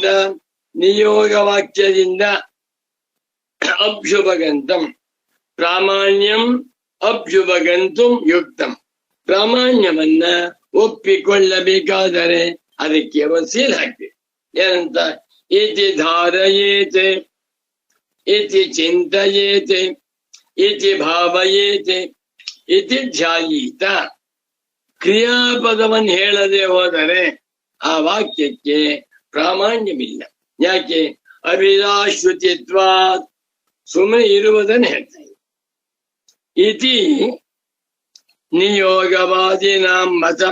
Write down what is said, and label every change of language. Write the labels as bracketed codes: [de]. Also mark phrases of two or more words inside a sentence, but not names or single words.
[kn] ನಿಯೋಗ ವಾಕ್ಯದಿಂದ. [sa] अभ्युपगन्तं प्रामाण्यं अभ्युपगन्तुं युक्तं. [kn] ಪ್ರಾಮಾಣ್ಯವನ್ನ ಒಪ್ಪಿಕೊಳ್ಳಬೇಕಾದರೆ ಅದಕ್ಕೆ ಒಂದು ಸೀಲ್ ಹಾಕ್ಬೇಕು. ಏನಂತ? [sa] इति धारयेते, इति चिन्तयेते, इति भावयेते, इति ध्यायीत. [kn] ಕ್ರಿಯಾಪದವನ್ನು ಹೇಳದೆ ಹೋದರೆ ಆ ವಾಕ್ಯಕ್ಕೆ ಪ್ರಾಮಾಣ್ಯವಿಲ್ಲ. ಯಾಕೆ? ಅಭಿಧಾಶ್ರುತಿತ್ವಾ, ಸುಮ್ಮನೆ ಇರುವುದನ್ನು ಹೇಳ್ತಾ ಇದೆ. [sa] इति नियोगवादिनां मतं.